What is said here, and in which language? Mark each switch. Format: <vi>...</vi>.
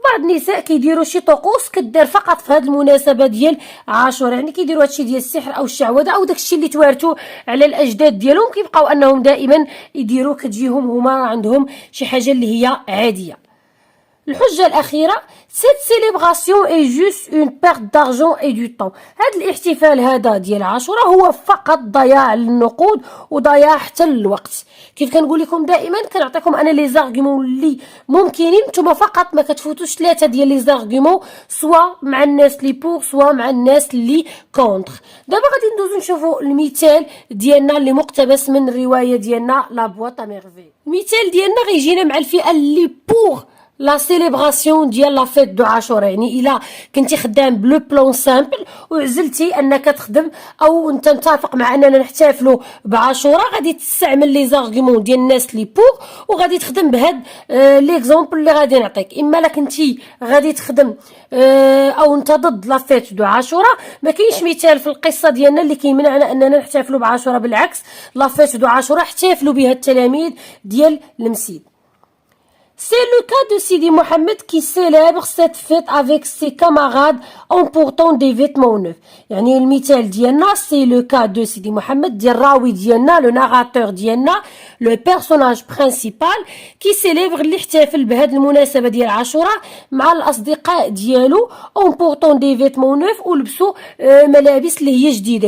<ar>بعض النساء كيديروا شي طقوس كدار فقط في هذه المناسبه ديال عاشوراء، يعني كيديروا هادشي ديال السحر او الشعوذه او داكشي اللي توارثوا على الاجداد ديالهم، كيبقاو انهم دائما يديروا كتجيهم هما عندهم شي حاجه اللي هي عاديه. الحجة الأخيرة</ar> <fr>cette célébration est juste une perte d'argent et du temps.</fr> <ar>هذا الاحتفال هذا ديال عاشوراء هو فقط ضياع للنقود وضياع حتى للوقت. كيف كنقول لكم دائما كنعطيكم انا لي زارغومون اللي ممكنين، نتوما فقط ما كتفوتوش 3 ديال لي زارغومون سوا مع الناس اللي بور سوا مع الناس اللي كونتر. دابا غادي ندوزو نشوفوا المثال ديالنا اللي مقتبس من الرواية ديالنا لا بواط ا ميرفي. المثال ديالنا غيجينا مع الفئة اللي بور لا سيليبراسيون ديال لا فيت دو عاشوراء. يعني الا كنتي خدام بلو بلون سامبل وعزلتي انك تخدم او انت متفق مع اننا نحتفلوا بعاشوراء، غادي تستعمل لي زارغومون ديال الناس لي بور وغادي تخدم بهاد ليكزامبل اللي غادي نعطيك. اما لا كنتي غادي تخدم او انت ضد لا فيت دو عاشوراء، ما كاينش مثال في القصه ديالنا اللي كيمنعنا اننا نحتفلوا بعاشوراء، بالعكس لا فيت دو عاشوراء احتفلوا بها التلاميذ ديال المسيد.</ar> <fr>C'est le cas de Sidi Mohamed qui célèbre cette fête avec ses camarades en portant des vêtements neufs.</fr> <ar>يعني المثال ديالنا</ar> <fr>c'est le cas de Sidi Mohamed</fr> <ar>ديال الراوي ديالنا</ar> <fr>le narrateur</fr> <ar>ديالنا</ar> <fr>le personnage principal qui célèbre</fr> <ar>اللي احتفل بهذه المناسبة ديال عاشوراء مع الأصدقاء ديالو</ar> <fr>en portant des vêtements neufs</fr> <ar>ولبسوا ملابس اللي هي جديدة.</ar>